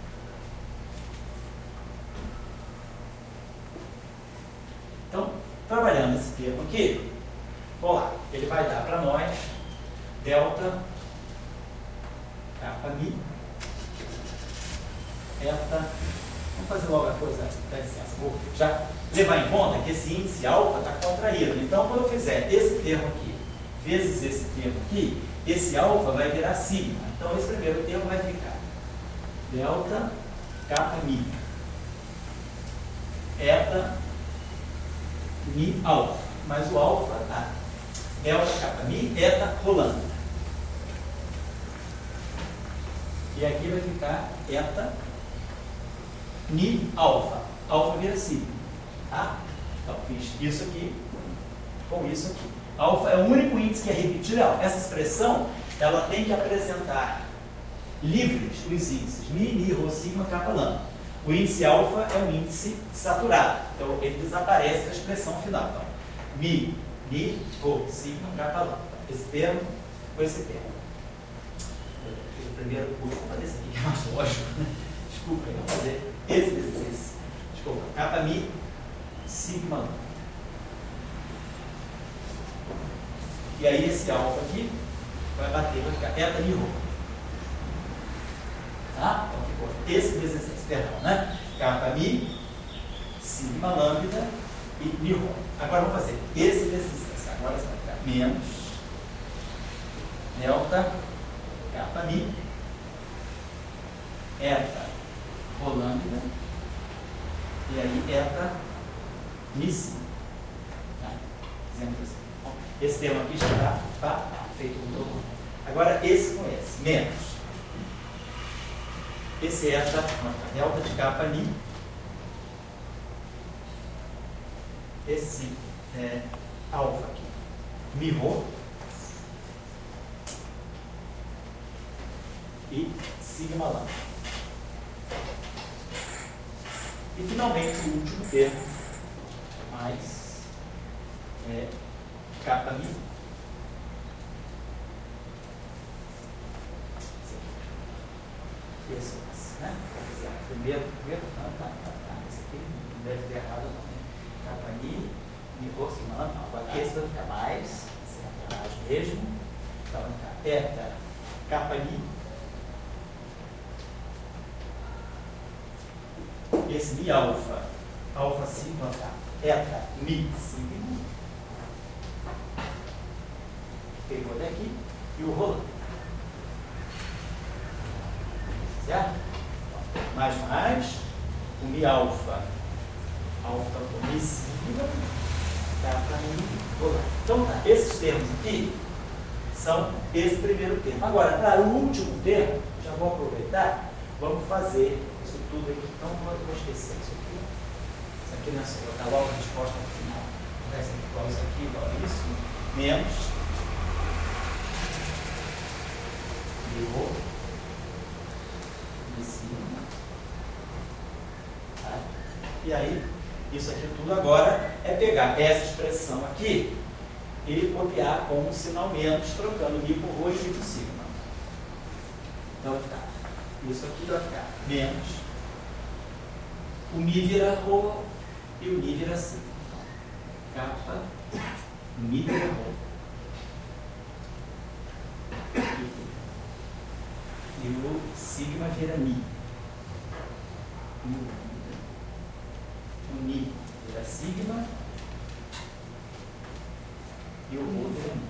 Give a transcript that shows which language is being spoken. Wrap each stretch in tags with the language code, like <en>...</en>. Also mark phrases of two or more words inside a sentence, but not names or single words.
<pt>Então, trabalhando esse termo aqui, vamos lá, ele vai dar para nós delta kappa mi eta. Vamos fazer logo a coisa, dá licença, vou já levar em conta que esse índice alfa está contraído. Então, quando eu fizer esse termo aqui vezes esse termo aqui, esse alfa vai virar sigma. Então, esse primeiro termo vai ficar delta kappa mi eta mi alfa, mas o alfa tá delta kappa mi eta rolando. E aqui vai ficar eta mi alfa. Alfa vira sigma. Tá? Então, fiz isso aqui com isso aqui. Alfa é o único índice que é repetido. Essa expressão, ela tem que apresentar livres os índices mi, rho, sigma, kappa, lambda. O índice alfa é um índice saturado. Então, ele desaparece da expressão final. Então, mi, rho, sigma, kappa, lambda. Esse termo com esse termo. Eu fiz o primeiro curso, vou fazer esse aqui, que é mais lógico. Desculpa, eu vou fazer esse vezes esse. Desculpa, kappa, mi, sigma, lambda. E aí, esse alfa aqui vai bater, vai ficar eta mi, rho. Tá? Então, ficou esse vezes esse, perdão, né? Kappa mi, sigma lambda e mi rho. Agora vamos fazer esse vezes esse. Agora vai ficar menos delta kappa mi eta rho lambda e aí eta mi sigma. Tá? Exemplo assim. Bom, esse termo aqui já está feito um novo. Agora esse com esse, menos. Esse é eta, delta de kappa mi. Esse é alfa aqui. Mi rho. E sigma lambda. E finalmente o último termo, mais kappa mi. Esse né? Primeiro, esse aqui não deve ter errado, não. Kappa mi, rho, sigma lambda. Agora esse vai ficar mais, esse é mesmo. Então vai ficar eta kappa mi. Esse mi alfa, alfa sigma, tá? Eta mi sigma. Pegou daqui e o rho. Certo? Mais, o mi alfa com mi sigma, kappa mi, rho. Então, tá, esses termos aqui são esse primeiro termo. Agora, para o último termo, já vou aproveitar, vamos fazer isso tudo aqui. Então, eu vou esquecer isso aqui. Isso aqui não é só botar logo a resposta no final. Vai ser igual isso aqui, igual isso, menos mi rho, mi sigma. Tá? E aí, isso aqui tudo agora é pegar essa expressão aqui e copiar com um sinal menos, trocando mi por rho e mi por sigma. Então vai ficar, isso aqui vai ficar menos, o mi vira rho e o mi vira sigma. Kappa, mi vira rho. E o sigma vira mi. O mi vira sigma e o rho vira mi.</pt>